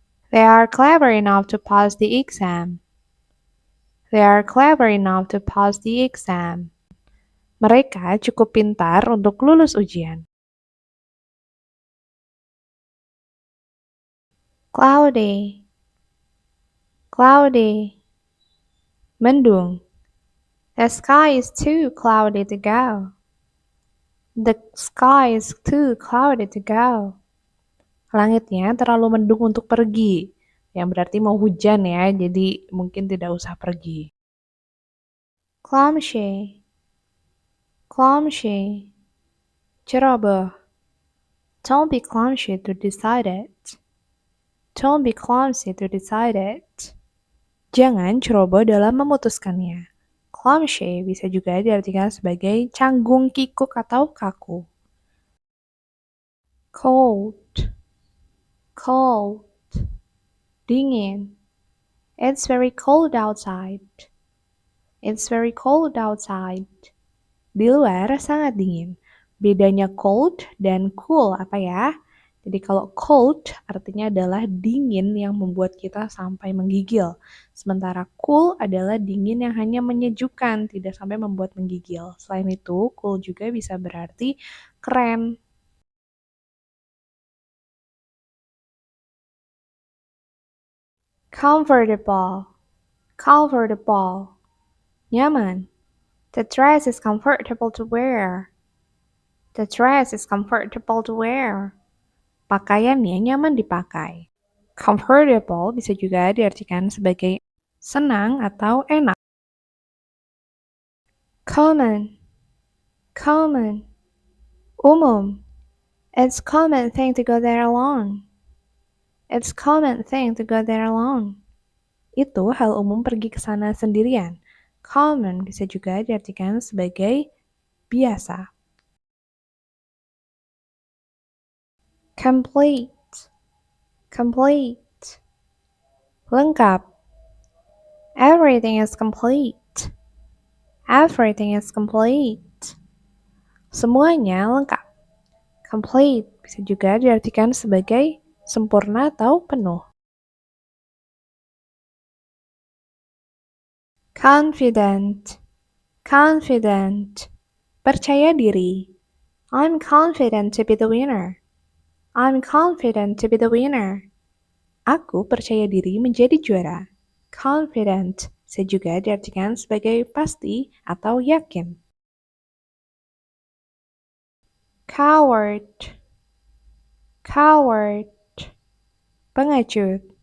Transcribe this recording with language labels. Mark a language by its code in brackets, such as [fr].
[en] They are clever enough to pass the exam. They are clever enough to pass the exam. [id] Mereka cukup pintar untuk lulus ujian. [en] cloudy, cloudy, [id] mendung. [en] The sky is too cloudy to go. The sky is too cloudy to go. [id] Langitnya terlalu mendung untuk pergi. Yang berarti mau hujan ya, jadi mungkin tidak usah pergi. [en] Clumsy, clumsy, [id] ceroboh. [en] Don't be clumsy to decide it. Don't be clumsy to decide it. [id] Jangan ceroboh dalam memutuskannya. Clumsy bisa juga diartikan sebagai canggung, kikuk, atau kaku. [en] Cold, cold, [id] dingin. [en] It's very cold outside. It's very cold outside. [id] Di luar sangat dingin. Bedanya cold dan cool apa ya? Jadi kalau cold artinya adalah dingin yang membuat kita sampai menggigil. Sementara cool adalah dingin yang hanya menyejukkan, tidak sampai membuat menggigil. Selain itu, cool juga bisa berarti keren. [en] Comfortable, comfortable, [id] nyaman. [en] The dress is comfortable to wear. The dress is comfortable to wear. [id] Pakaiannya nyaman dipakai. Comfortable bisa juga diartikan sebagai senang atau enak. [en] Common, common, [id] umum. [en] It's common thing to go there alone. It's common thing to go there alone. [id] Itu hal umum pergi ke sana sendirian. Common bisa juga diartikan sebagai biasa. [en] Complete, complete, [id] lengkap. [en] Everything is complete. Everything is complete. [id] Semuanya lengkap. Complete bisa juga diartikan sebagai sempurna atau penuh. [en] Confident, confident, [id] percaya diri. [en] I'm confident to be the winner. I'm confident to be the winner. [id] Aku percaya diri menjadi juara. Confident bisa juga diartikan sebagai pasti atau yakin. [en] Coward, coward, [id] pengecut.